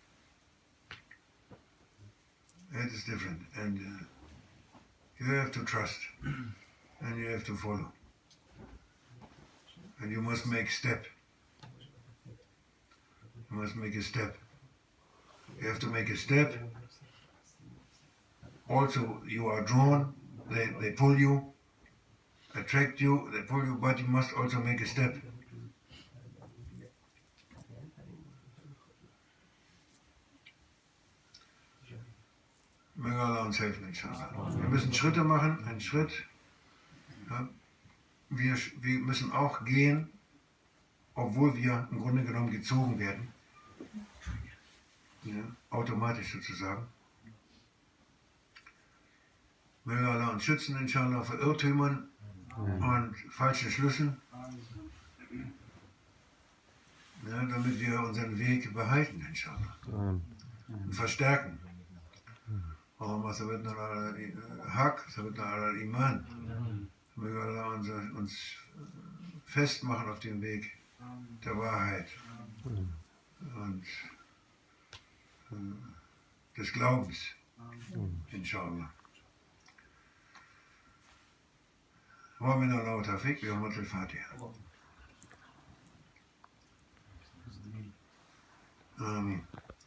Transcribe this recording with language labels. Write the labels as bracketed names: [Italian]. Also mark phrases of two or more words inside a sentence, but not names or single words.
[English] it is different, and you have to trust, and you have to follow, and you must make step, you must make a step, you have to make a step. Also, you are drawn, they pull you, attract you, they pull you, but you must also make a step. [German] Möge Allah uns helfen, inshallah. Wir müssen Schritte machen, einen Schritt. Ja. Wir müssen auch gehen, obwohl wir im Grunde genommen gezogen werden. Ja, automatisch sozusagen. Möge Allah uns schützen, inshallah, vor Irrtümern und falschen Schlüssen, ja, damit wir unseren Weg behalten, inshallah, und verstärken. [Arabic] اللهم ثبتنا على حق، ثبتنا على إيمان. [German] Möge Allah uns festmachen auf dem Weg der Wahrheit und des Glaubens, inshallah. [Arabic] ومن الله وتوفيق بحرمة الفاتحة. آمين.